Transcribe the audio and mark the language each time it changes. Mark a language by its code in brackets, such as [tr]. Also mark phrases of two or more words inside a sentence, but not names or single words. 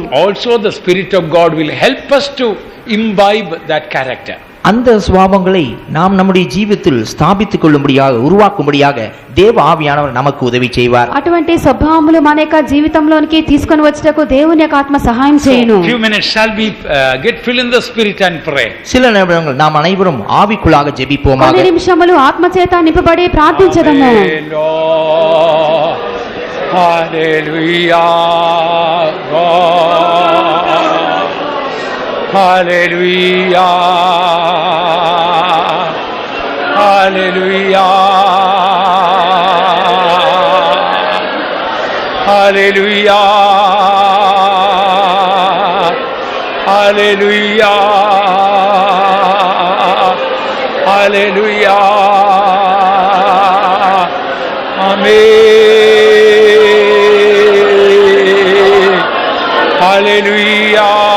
[en] Also the Spirit of God will help us to imbibe that character. [ta] அந்த சுபாவங்களை நாம் நம்முடைய ஜீவிதத்தில் ஸ்தாபித்துக் கொள்ளும்படியாக உருவாக்கும்படியாக தேவ ஆவியானவர் நமக்கு உதவி செய்வார். [te] అటువంటి స్వభావములు మన యొక్క జీవితంలోనికి తీసుకొని వచ్చటకు దేవుని యొక్క ఆత్మ సహాయం చేయును. [en] Few minutes shall we get filled in the Spirit and pray. [ta] சில நிமிடங்கள் நாம் அனைவரும் ஆவிக்குள்ளாக ஜெபிப்போமாக. [te] కొన్ని నిమిషములు ఆత్మచేత నింపబడి ప్రార్థించదము. [en] Hallelujah, hallelujah, hallelujah, hallelujah, hallelujah, hallelujah, amen, hallelujah.